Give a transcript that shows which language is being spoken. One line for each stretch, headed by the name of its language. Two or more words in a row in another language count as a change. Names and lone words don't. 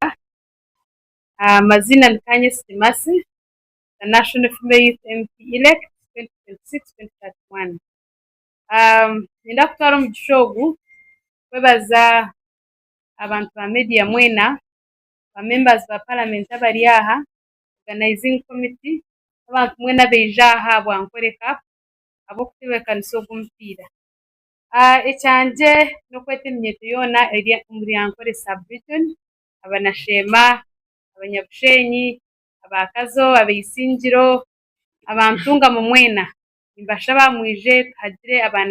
Nyankole: Mazina Nkanye Simasi,
English: the National Female Youth MP elect 2026-2031.
Nyankole: Nenda kutwala mu kishogu kwebaza abantu ba media mwena ba members ba parliament abali aha
English: organizing committee
Nyankole: abantu mwena beija habwa nkoreka abo kutebekanisa ogw'omupiira ekyanje n'okweta eminyeto yoona eri omuri Ankole sub-region abanashema abanyabushenyi abakazo abeisingiro abantunga mu mwena nimbashaba mwije tuhagire abaana